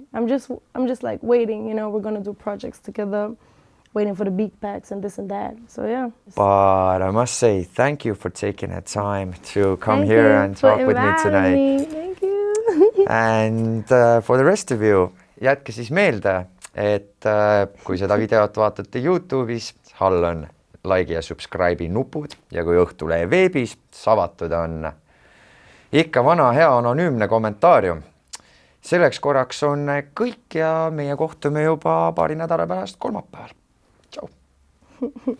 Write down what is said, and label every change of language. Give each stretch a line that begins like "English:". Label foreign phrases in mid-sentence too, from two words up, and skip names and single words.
English: I'm just like waiting, you know. We're gonna do projects together, waiting for the beat packs and this and that. So yeah. But I must say, thank you for taking the time to come here and talk with me tonight. Thank you. And for the rest of you,
Estonian: jätke siis meelde, et kui seda videot vaatate YouTube'is, all on like'i ja subscribe'i nupud, ja kui Õhtulehe veebis avatud on ikka vana hea anonüümne kommentaarium, Selleks korraks on kõik ja meie kohtume juba paari nädala pärast kolmapäeval.